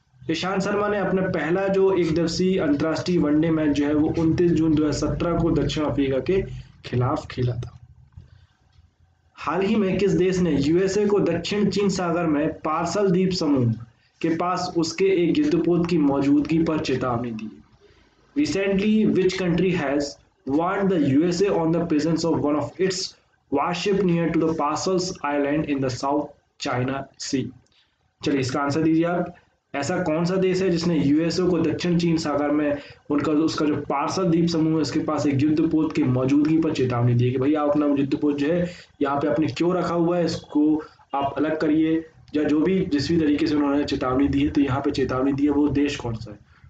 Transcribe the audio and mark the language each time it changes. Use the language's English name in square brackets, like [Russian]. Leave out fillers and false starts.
[Hindi] ईशांत शर्मा ने अपना पहला जो एक दिवसीय अंतर्राष्ट्रीय वनडे मैच जो है वो 29 जून 2017 को दक्षिण अफ्रीका के खिलाफ खेला था। हाल ही में किस देश ने यूएसए को दक्षिण चीन सागर में पार्सल द्वीप समूह के पास उसके एक युद्धपोत की मौजूदगी पर चेतावनी दी? [English] Recently, which country has warned the USA on the presence of one of its warship near to the Parcels Island in the South China Sea? [Hindi] चलिए इसका आंसर दीजिए आप। ऐसा कौन सा देश है जिसने यूएसए को दक्षिण चीन सागर में उसका जो पार्सल द्वीप समूह है उसके पास एक युद्धपोत की मौजूदगी पर चेतावनी दी है कि भाई आप अपना युद्धपोत जो है यहाँ पे आपने क्यों रखा हुआ है, इसको आप अलग करिए, या जो भी जिस भी तरीके से उन्होंने चेतावनी दी है, तो यहाँ पे चेतावनी दी है वो देश कौन सा है?